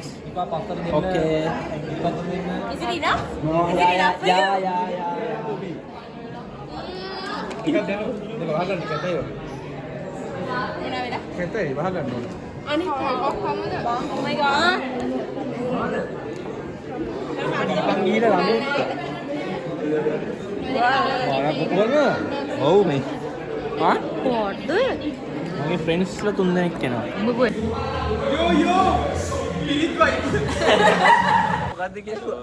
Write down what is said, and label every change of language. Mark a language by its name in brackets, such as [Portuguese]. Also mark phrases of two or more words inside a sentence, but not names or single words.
[English] Okay. Is it enough? [Sinhala] ටිකක් දෙන්න. මේක වහගන්න කැටයි වගේ. කැටයි වහගන්න ඕන. අනිත් ඔක්කොමද? [English] Oh my god. [Sinhala] මං ගිහලා ළමයි. ඔව් මේ. ආ? කොහොමද? මගේ ෆ්‍රෙන්ඩ්ස්ලා 3 දෙනෙක් එනවා. උඹ මොකද්ද කියලා?